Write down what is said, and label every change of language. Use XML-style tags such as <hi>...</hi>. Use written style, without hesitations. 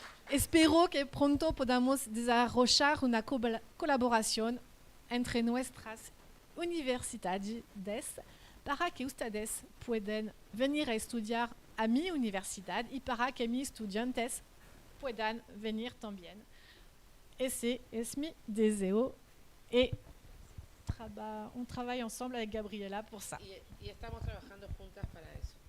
<es>Espero que pronto podamos desarrollar una colaboración entre nuestras universidades para que ustedes puedan venir a estudiar a mi universidad y para que mis estudiantes puedan venir también. Ese es mi deseo y</es> <fr>on travaille ensemble avec Gabriela pour ça.</fr> <es>Y estamos trabajando juntas para eso.</es>